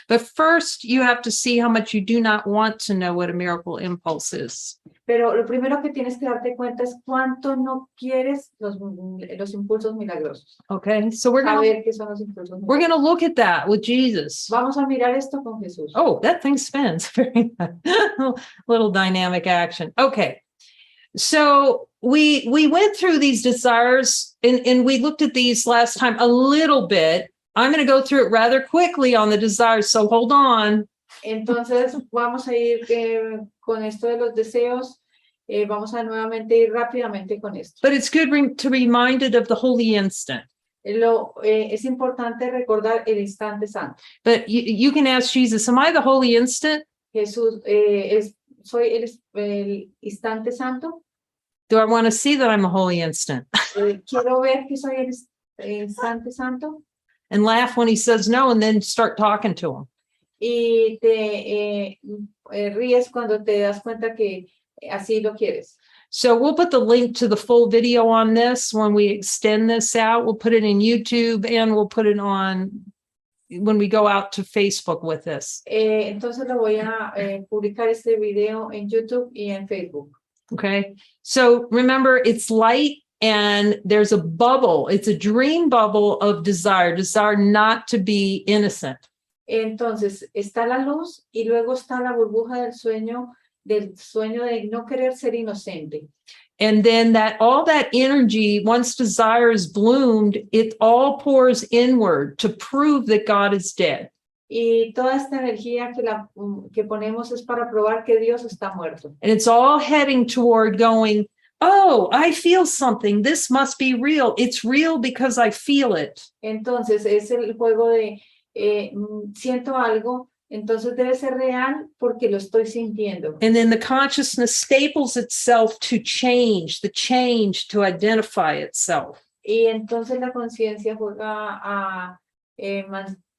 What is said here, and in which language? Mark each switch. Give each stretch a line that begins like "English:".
English: But first, you have to see how much you do not want to know what a miracle impulse is.
Spanish: Pero lo primero que tienes que darte cuenta es cuánto no quieres los impulsos milagrosos.
English: Okay, so we're
Spanish: Saber qué son los impulsos milagrosos.
English: going to look at that with Jesus.
Spanish: Vamos a mirar esto con Jesús.
English: Oh, that thing spins. Very little dynamic action. Okay. So we went through these desires and we looked at these last time a little bit. I'm going to go through it rather quickly on the desires. So hold on.
Spanish: Entonces vamos a ir con esto de los deseos. Vamos a nuevamente ir rápidamente con esto.
English: But it's good to be reminded of the holy instant.
Spanish: Es importante recordar el instante santo.
English: But you can ask Jesus, am I the holy instant?
Spanish: Jesús, ¿soy el instante santo?
English: Do I want to see that I'm a holy instant?
Spanish: Quiero ver que soy el instante santo.
English: And laugh when he says no, and then start talking to him.
Spanish: Y te ríes cuando te das cuenta que así lo quieres.
English: So we'll put the link to the full video on this when we extend this out. We'll put it in YouTube and we'll put it on when we go out to Facebook with this.
Spanish: Entonces lo voy a publicar este video en YouTube y en Facebook.
English: Okay. So remember, it's light and there's a bubble. It's a dream bubble of desire not to be innocent.
Spanish: Entonces está la luz y luego está la burbuja del sueño de no querer ser inocente.
English: And then all that energy, once desire is bloomed, it all pours inward to prove that God is dead.
Spanish: Y toda esta energía que ponemos es para probar que Dios está muerto.
English: And it's all heading toward going, oh, I feel something. This must be real. It's real because I feel it.
Spanish: Entonces es el juego de siento algo, entonces debe ser real porque lo estoy sintiendo.
English: And then the consciousness staples itself to change, the change to identify itself.
Spanish: Y entonces la conciencia juega a mantener